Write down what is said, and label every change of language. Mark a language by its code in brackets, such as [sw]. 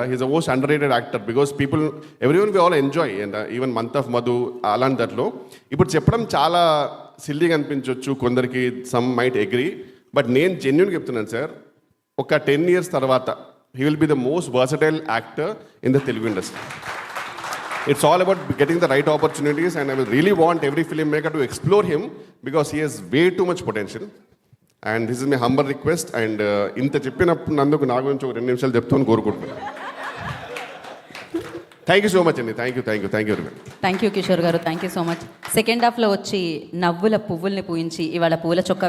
[en] he's a most underrated actor because people everyone we all enjoy, and even month of Madhu [te] అలాంటి దాంట్లో. ఇప్పుడు చెప్పడం చాలా సిల్లీగా అనిపించవచ్చు కొందరికి, [en] some might agree, but [te] నేను జెన్యున్గా చెప్తున్నాను సార్, ఒక [en] 10 years [te] తర్వాత [en] He will be the most versatile actor in the Telugu industry. It's all about getting the right opportunities, and I will really want every filmmaker to explore him because he has way too much potential. And this is my humble request. [te] And ఇంత చెప్పినప్పుడు నందుకు నా గురించి ఒక 2 నిమిషాలు చెప్తాను కోరుకుంటున్నాను. [en] Thank you so much అండి, thank you very much. Thank you Kishore గారు, thank you so much. [te] Second హాఫ్లో వచ్చి నవ్వుల పువ్వుల్ని పూయించి ఇవాళ పూల చొక్కా